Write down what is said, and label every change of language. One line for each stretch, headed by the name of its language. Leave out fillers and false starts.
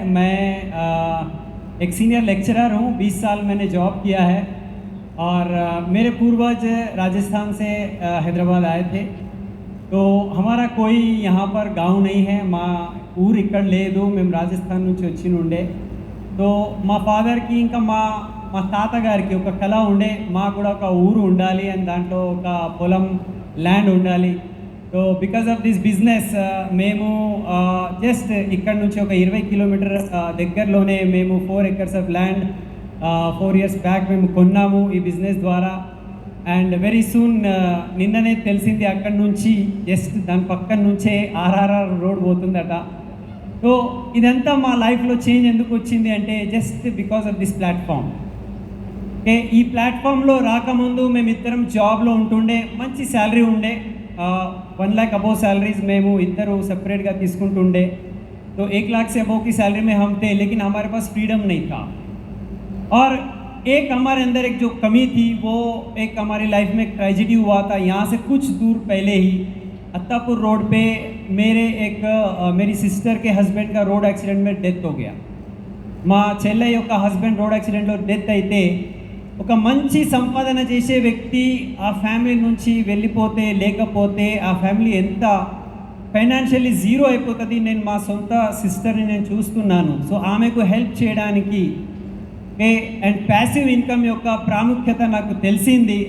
Hindi: मैं एक senior lecturer हूँ. 20 साल मैंने जॉब किया है और मेरे पूर्वज राजस्थान से हैदराबाद आए थे. तो हमारा कोई यहाँ पर गांव नहीं है.
Telugu: మా ఊరు ఇక్కడ లేదు, మేము రాజస్థాన్ నుంచి వచ్చి ఉండే. तो మా ఫాదర్కి ఇంకా మా తాతగారికి ఒక కళ ఉండే, మాకు కూడా ఒక ఊరు ఉండాలి అని, దాంట్లో ఒక పొలం ల్యాండ్ ఉండాలి. So because of this business మేము జస్ట్ ఇక్కడ నుంచి ఒక 20 కిలోమీటర్ దగ్గరలోనే మేము 4 acres of land 4 years back మేము కొన్నాము ఈ బిజినెస్ ద్వారా. అండ్ వెరీ సూన్ నిన్ననే తెలిసింది అక్కడ నుంచి జస్ట్ దాని పక్కన నుంచే ఆర్ఆర్ఆర్ రోడ్ పోతుందట. సో ఇదంతా మా లైఫ్లో చేంజ్ ఎందుకు వచ్చింది అంటే just because of this platform. Okay, ఈ ప్లాట్ఫామ్లో రాకముందు మేమిద్దరం జాబ్లో ఉంటుండే, మంచి శాలరీ ఉండే, 1 लाख अबोव सैलरीज మేము ఇద్దరు సెపరేట్గా తీసుకుంటుండే.
Hindi: तो 1 लाख से अबोव की सैलरी में हम थे, लेकिन हमारे पास फ्रीडम नहीं था. और एक हमारे अंदर एक जो कमी थी, वो एक हमारी लाइफ में एक ट्रेजिडी हुआ था. यहाँ से कुछ दूर पहले ही अत्तापुर रोड पे मेरी सिस्टर के हस्बैंड का रोड एक्सीडेंट में डेथ हो गया.
Telugu: మా చెల్లె యొక్క హస్బెండ్ రోడ్ యాక్సిడెంట్లో డెత్ అయితే ఒక మంచి సంపాదన చేసే వ్యక్తి ఆ ఫ్యామిలీ నుంచి వెళ్ళిపోతే, లేకపోతే ఆ ఫ్యామిలీ ఎంత ఫైనాన్షియల్లీ జీరో అయిపోతుంది. నేను మా సొంత సిస్టర్ని నేను చూస్తున్నాను. సో ఆమెకు హెల్ప్ చేయడానికి అండ్ ప్యాసివ్ ఇన్కమ్ యొక్క ప్రాముఖ్యత నాకు తెలిసింది.